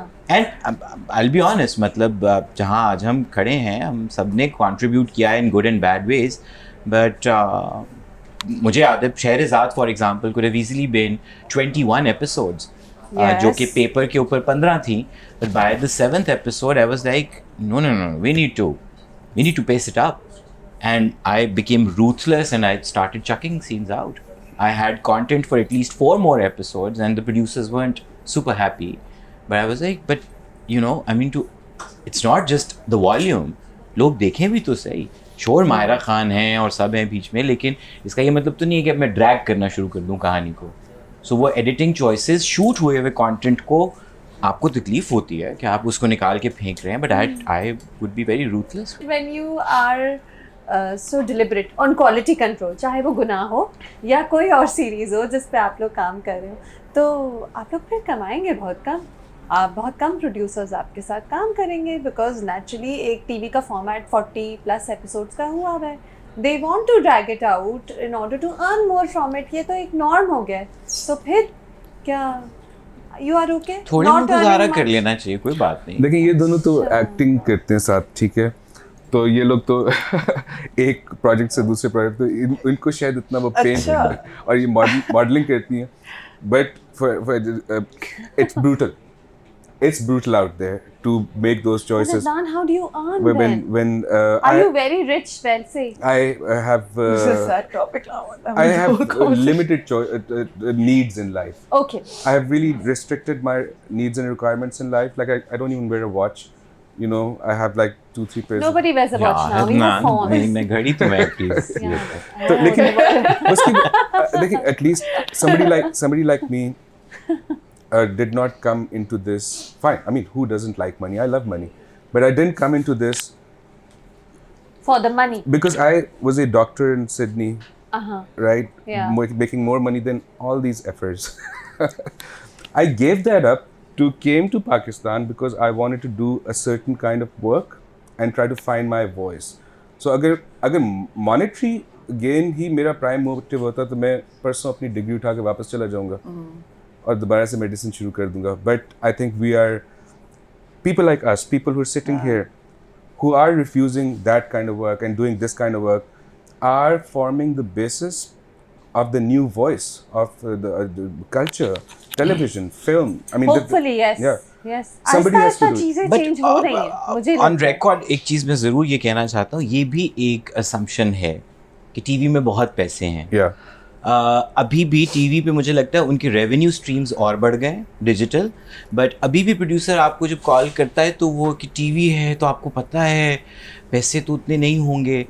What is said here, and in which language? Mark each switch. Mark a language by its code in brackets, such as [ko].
[en] and I will be honest, [hi] मतलब जहाँ आज हम खड़े हैं, हम सब ने कॉन्ट्रीब्यूट किया है [en] in good and bad ways, but [hi] मुझे याद है [en] Shehrazade for example could have easily been 21 episodes, [hi] जो कि पेपर के ऊपर 15 थी, [en] but by the 7th episode I was like no, we need to pace it up, and I became ruthless and I started chucking scenes out. I had content for at least 4 more episodes and the producers weren't super happy, but I was like, but I mean, it's not just the volume, [hi] लोग देखें भी तो सही. शोर मायरा खान है और सब हैं बीच में, लेकिन इसका ये मतलब तो नहीं है कि अब मैं ड्रैग करना शुरू कर दूं कहानी को. सो वो एडिटिंग चॉइसेस, शूट हुए हुए कंटेंट को आपको तकलीफ होती है कि आप उसको निकाल के फेंक रहे हैं, [en] But I would be very ruthless. When you are so deliberate on quality control, [hi] चाहे वो गुनाह हो या कोई और सीरीज़ हो जिस पे आप लोग काम कर रहे हो, तो आप लोग फिर कमाएंगे बहुत कम. आप बहुत कम प्रोड्यूसर्स आपके साथ काम करेंगे, [en] because naturally [hi] एक टीवी का फॉर्मेट 40+ एपिसोड्स का हुआ है. [en] They want to drag it out in order to earn more from it. [hi] ये तो एक नॉर्म हो गया है. तो फिर क्या [en] You are okay? [hi] थोड़ी गुजारा कर लेना चाहिए, कोई बात नहीं. देखिए ये दोनों तो एक्टिंग करते हैं साथ, ठीक है, तो ये लोग तो एक प्रोजेक्ट से दूसरे प्रोजेक्ट, तो इनको शायद इतना वो पेन अच्छा. और ये मॉडलिंग करती हैं, [en] But it's brutal. It's brutal out there to make those choices. Adnan, how do you earn when are you very rich? Well, say. I have This is a sad topic now. I have limited needs in life. Okay. I have really restricted my needs and requirements in life. Like I don't even wear a watch. I have like 2-3 pairs. Nobody wears a watch now. We have phones. [hi] नहीं घड़ी तो मैं please. तो लेकिन उसकी देखिए at least somebody like me did not come into this. [en] Fine, I mean, who doesn't like money? I love money, but I didn't come into this For the money. because I was a doctor in Sydney, right? Yeah. Making more money than all these efforts. I gave that up came to Pakistan because I wanted to do a certain kind of work and try to find my voice. [hi] So अगर monetary gain ही मेरा prime motive होता तो मैं परसों अपनी degree उठा के वापस चला जाऊँगा और दोबारा से मेडिसिन शुरू कर दूंगा. [en] But I think we are people like us, people who are sitting here, who are refusing that kind of work and doing this kind of work, are forming the basis of the new voice of the culture, television, film. I mean, hopefully yes. Yeah. Yes. Somebody has to do it. [hi] चीजें change हो रही हैं. मुझे on record एक चीज़ मैं ज़रूर ये कहना चाहता हूँ, ये भी एक असम्पशन है कि टीवी में बहुत पैसे हैं. [en] Yeah. [hi] अभी भी टीवी पे मुझे लगता है उनके रेवेन्यू स्ट्रीम्स और बढ़ गए डिजिटल, बट अभी भी प्रोड्यूसर आपको जब कॉल करता है तो वो कि टीवी है तो आपको पता है पैसे तो उतने नहीं होंगे.